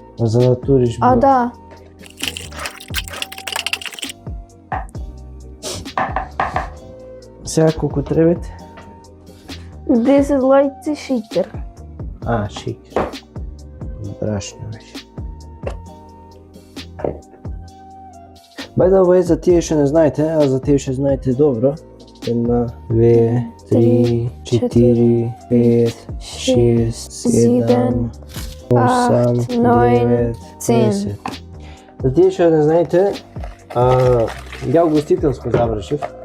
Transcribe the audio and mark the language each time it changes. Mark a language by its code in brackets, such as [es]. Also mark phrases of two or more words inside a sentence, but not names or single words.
[mk] За да туриш. А да. Сега колку требате? 10 лајци шејкер. Шејкер. Брашно беше. [en] By the way, [mk] за тие што не знаете, а за тие што знаете добро, 1, 2, 3, 4, 5, 6, 7, 8, 9, 10. За тие што не знаете, ја угостителско завршив.